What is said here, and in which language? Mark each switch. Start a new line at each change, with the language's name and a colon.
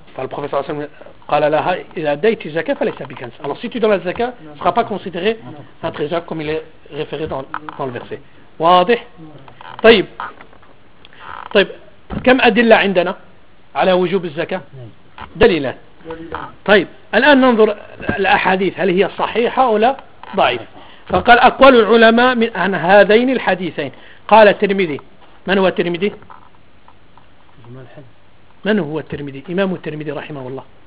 French: Le professeur
Arabic: Hassan قال لها إذا أديت الزكاة فليس بكنز.
French: Alors si tu donnes la zakat, ne sera pas considéré un trésor comme il est référé dans le verset.
Arabic: واضح. طيب طيب كم أدلة عندنا على وجوب الزكاة؟ دليلات. طيب الآن ننظر الأحاديث هل هي صحيحة أو لا ضعيفة. فقال أقوال العلماء من أن هذين الحديثين. قال الترمذي، من هو الترمذي؟ من هو الترمذي؟ إمام الترمذي رحمه الله.